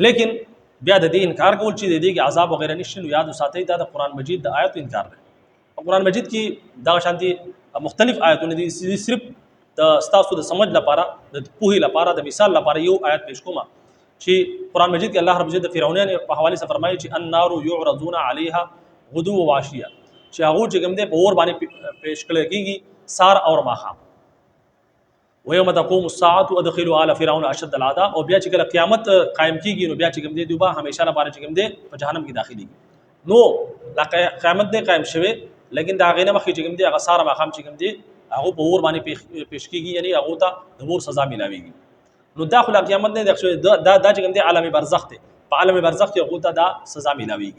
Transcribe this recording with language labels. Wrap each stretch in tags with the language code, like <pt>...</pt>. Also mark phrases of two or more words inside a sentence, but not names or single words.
<ps>لیکن بیا د دې انکار کول چې د دې کې عذاب وغیرہ نشته نو یاد وساتئ دا د قران مجید د آیاتو انکار دی. قرآن مجید کې دا شانتي مختلف آیاتونه دي صرف د ستاسو د سمجھ لپاره د پوهې لپاره د مثال لپاره یو آیت پیش کوم چې قرآن مجید کې الله رب عزت فرعونان په حواله سره فرمایي چې</ps> <ar>النار يعرضون عليها غدو وعشيا</ar> <ps>چې هغه چې کوم دې په اور باندې پیش کړل کېږي سار اور ماخام</ps> <ar>ويوم تقوم الساعه ادخلوا آل فرعون اشد العذاب</ar> <ps>او بیا چې کله قیامت قائم کیږي نو بیا چې کوم دې دوبه همیشه لپاره چې کوم دې په جهنم کې داخلي نو لا قیامت دې قائم شوه لیکن دا غینه مخې چې کوم دې هغه سار ماخام چې کوم دې هغه په اور باندې پیش کیږي یعنی هغه ته د اور سزا ملاويږي. نو داخله قیامت نه د دا چې کوم دې عالم برزخ ته په عالم برزخ کې هغه ته دا سزا ملاويږي.</ps>